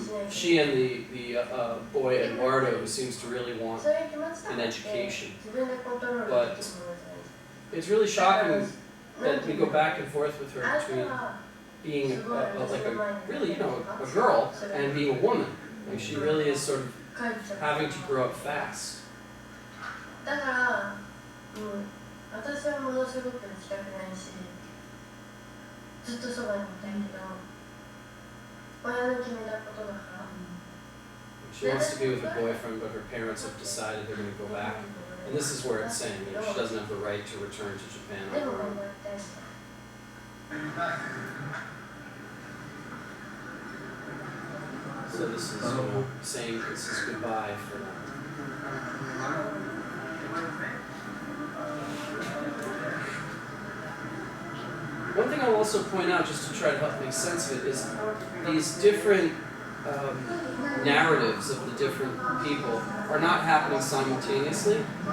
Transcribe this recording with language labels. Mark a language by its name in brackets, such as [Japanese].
[English] She and the boy Eduardo, who seems to really want an education. But it's really shocking that we go back and forth with her between being like a really, you know, a girl and being a woman. Like she really is sort of having to grow up fast. [Japanese] だから、私はものすごく行きたくないし、ずっとそばにいたいけど、親の決めたことだから。 [English] She wants to be with a boyfriend, but her parents have decided they're going to go back. And this is where it's saying, you know, she doesn't have the right to return to Japan on her own. So this is, you know, saying this is goodbye for them. One thing I'll also point out, just to try to help make sense of it, is these different narratives of the different people are not happening simultaneously.